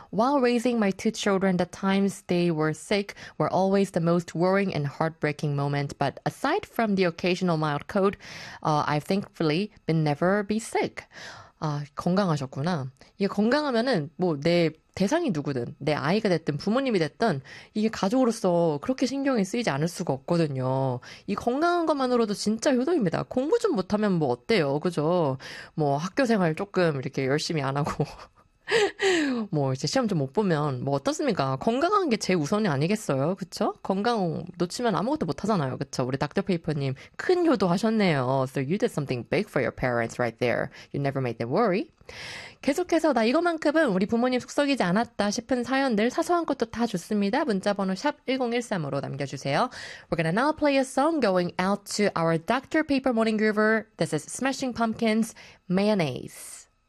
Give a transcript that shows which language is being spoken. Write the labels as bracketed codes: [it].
[en] While raising my two children, the times they were sick were always the most worrying and heartbreaking moment. But aside from the occasional mild cold, I've thankfully been never be sick. [ko] 아, 건강하셨구나. 이게 건강하면은 뭐 내 대상이 누구든 내 아이가 됐든 부모님이 됐든 이게 가족으로서 그렇게 신경이 쓰이지 않을 수가 없거든요. 이 건강한 것만으로도 진짜 효도입니다. 공부 좀 못하면 뭐 어때요? 그죠? 뭐 학교 생활 조금 이렇게 열심히 안 하고 뭐 이제 시험 좀 못 보면 뭐 어떻습니까? 건강한 게 제 우선이 아니겠어요? 그쵸? 건강 놓치면 아무것도 못하잖아요. 그쵸? 우리 닥터 페이퍼님 큰 효도 하셨네요. [en] So you did something big for your parents right there. You never made them worry. [ko] 계속해서 나 이거만큼은 우리 부모님 속썩이지 않았다 싶은 사연들 사소한 것도 다 좋습니다. 문자번호 샵 1013으로 남겨주세요. [en] We're gonna now play a song going out to our Dr. Paper Morning Groover. This is Smashing Pumpkins, Mayonnaise.